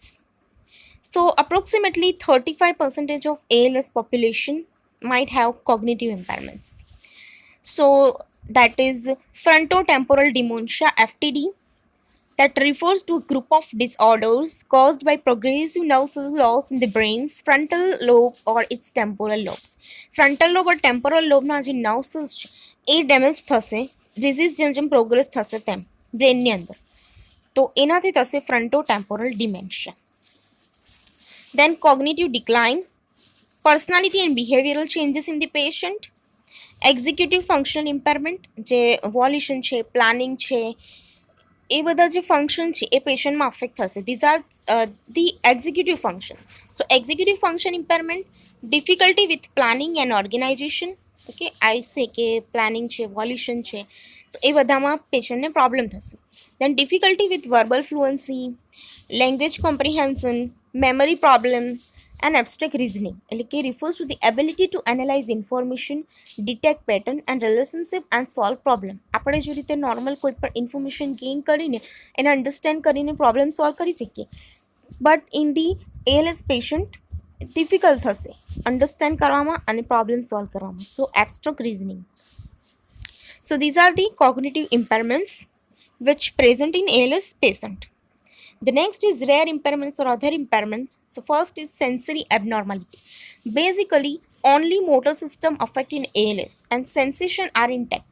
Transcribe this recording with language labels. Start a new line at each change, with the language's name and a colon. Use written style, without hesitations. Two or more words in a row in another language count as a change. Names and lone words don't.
English: So approximately 35% of ALS population might have cognitive impairments. So that is frontotemporal dementia, FTD, that refers to a group of disorders caused by progressive nerve cell loss in the brain's frontal lobe or its temporal lobes. Frontal lobe or temporal lobe
Gujarati: ના જે
English: nerve cells
Gujarati: છે એ ડેમેજ થશે ડિઝીઝ જેમ જેમ પ્રોગ્રેસ થશે તેમ બ્રેનની અંદર, તો એનાથી થશે
English: frontotemporal dementia. Then cognitive decline, personality and behavioral changes in the patient, executive functional impairment
Gujarati: જે volition છે, planning છે, એ બધા જે ફંક્શન છે એ પેશન્ટમાં અફેક્ટ થશે.
English: These are the executive function. So executive function impairment, difficulty with planning and organization.
Gujarati: ઓકે,
English: I say
Gujarati: કે પ્લાનિંગ છે, વોલ્યુશન છે, તો એ બધામાં પેશન્ટને પ્રોબ્લેમ થશે.
English: Then difficulty with verbal fluency, language comprehension, memory problem, and abstract reasoning
Gujarati: એટલે કે
English: refers to the ability to analyze information, detect pattern and relationship and solve problem.
Gujarati: આપણે જે રીતે નોર્મલ કોઈ પણ
English: information gain
Gujarati: કરીને એને અન્ડરસ્ટેન્ડ કરીને
English: problem solve
Gujarati: કરી શકીએ,
English: But in the ALS patient
Gujarati: ડિફિકલ્ટ થશે અન્ડરસ્ટેન્ડ કરવામાં અને
English: problem solve
Gujarati: કરવામાં.
English: સો abstract reasoning. So these are the cognitive impairments which present in ALS patient. The next is rare impairments or other impairments. So first is sensory abnormality. Basically, only motor system affect in ALS and sensation are intact.